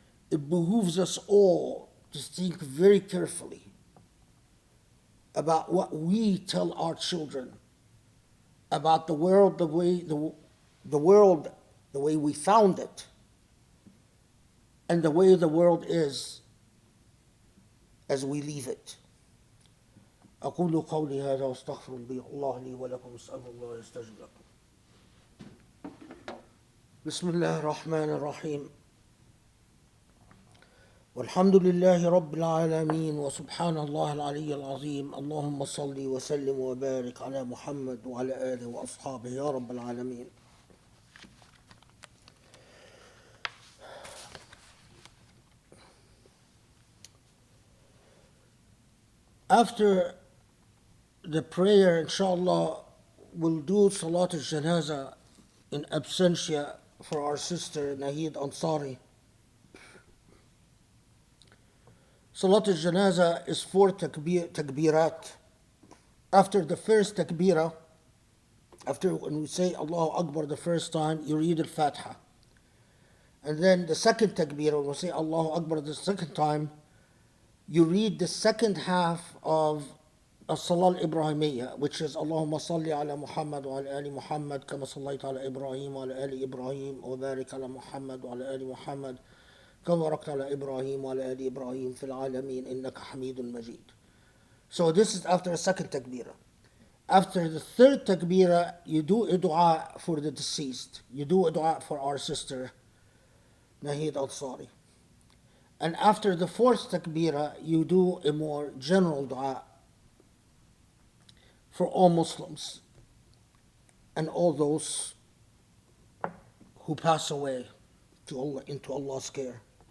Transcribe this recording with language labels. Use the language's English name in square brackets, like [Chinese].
[English] It behooves us all to think very carefully about what we tell our children about the world, the way we found it, and the way the world is as we leave it. [Arabic] أقول قولي هذا واستغفر الله لي ولكم أسأل الله يستجب لكم. بسم الله الرحمن الرحيم. والحمد لله رب العالمين وسبحان الله العلي العظيم. اللهم صل وسلم وبارك على محمد وعلى آله وأصحابه يا رب العالمين. [English] After the prayer, inshallah, we'll do Salat al-Janaza in absentia for our sister Nahid Ansari. Salat al-Janaza is 4 takbirat. After the first takbirah, after when we say Allahu Akbar the first time, you read al-Fatiha. And then the second takbirah, when we say Allahu Akbar the second time, you read the second half of [Arabic] الصلاة الإبراهيمية, [English] which is [Arabic] اللهم صل على محمد وعلى آل محمد كما صليت على إبراهيم وعلى آل إبراهيم وبارك على محمد وعلى آل محمد كما باركت على إبراهيم وعلى آل إبراهيم في العالمين إنك حميد مجيد. [English] So this is after a second takbirah. after the third takbirah, you do a dua for the deceased. You do a dua for our sister, Nahid al-Sari. And after the fourth takbirah, you do a more general dua for all Muslims and all those who pass away into Allah's care.